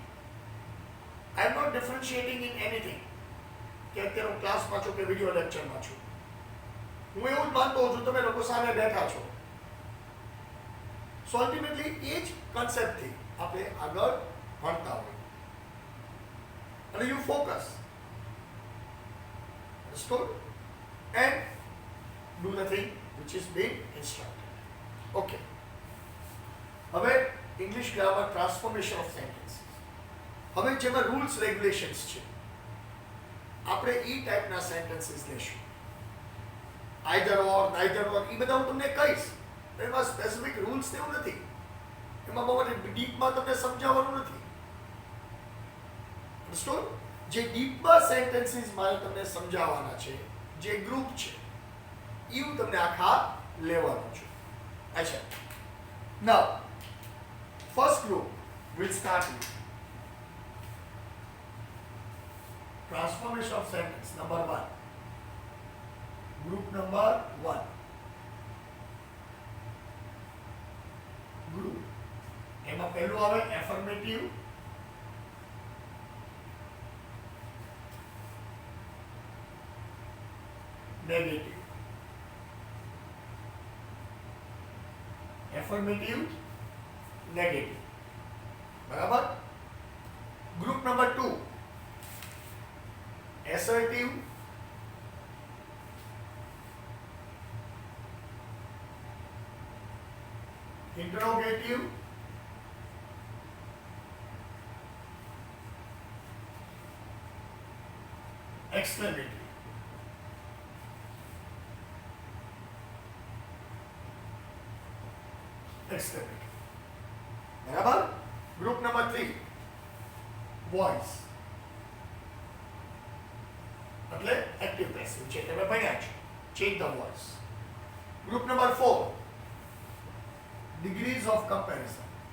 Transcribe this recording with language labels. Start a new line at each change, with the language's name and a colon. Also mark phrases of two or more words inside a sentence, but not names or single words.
English: I am not differentiating in anything
Gujarati: કે અત્યારે હું ક્લાસમાં છું કે વિડીયો લેક્ચરમાં છું. હું એવું જ માનતો હોઉં છું તમે લોકો સામે બેઠા છો.
English: so ultimately
Gujarati: એ જ કન્સેપ્ટથી આપણે આગળ ભણતા હોઈએ.
English: અને you focus. Understood? And do the thing which is being instructed. Okay. હવે English grammar transformation of sentences.
Gujarati: હવે જેમાં
English: rules regulations
Gujarati: છે આપણે ઈ ટાઈપના સેન્ટેન્સીસ લેશું.
English: either or, neither or
Gujarati: એ બધા હું તમને કહીશ. એમાં
English: specific rules
Gujarati: તેવું નથી. એમાં બહુ ડીપમાં તમને સમજાવવાનું નથી.
English: Understood?
Gujarati: જે ડીપમાં સેન્ટેન્સીસ મારે તમને સમજાવવાના છે, જે ગ્રુપ છે એ હું તમને આખા લેવાનું છું.
English: અચ્છા, now first group will start with transformation of sentence number 1. group number 1.
Gujarati: ગ્રુપ એમાં પહેલું આવે એફર્મેટિવ,
English: negative. Affirmative, negative. બરાબર? group number 2 assertive, interrogative, exclamatory. Exclamatory.
Gujarati: બરાબર?
English: group number 3 voice
Gujarati: એટલે
English: active passive
Gujarati: છે તમે ભણ્યા છો.
English: change the voice. group number 4 degrees of comparison.